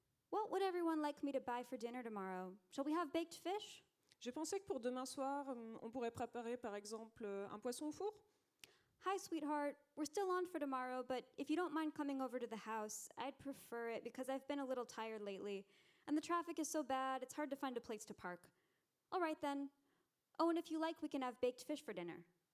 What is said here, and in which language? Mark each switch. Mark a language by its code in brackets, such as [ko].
[en] What would everyone like me to buy for dinner tomorrow? Shall we have baked fish? [fr] J'ai pensé que pour demain soir, on pourrait préparer par exemple un poisson au four. [en] Hi, sweetheart. We're still on for tomorrow, but if you don't mind coming over to the house, I'd prefer it because I've been a little tired lately, and the traffic is so bad, it's hard to find a place to park. All right, then. Oh, and if you like, we can have baked fish for dinner.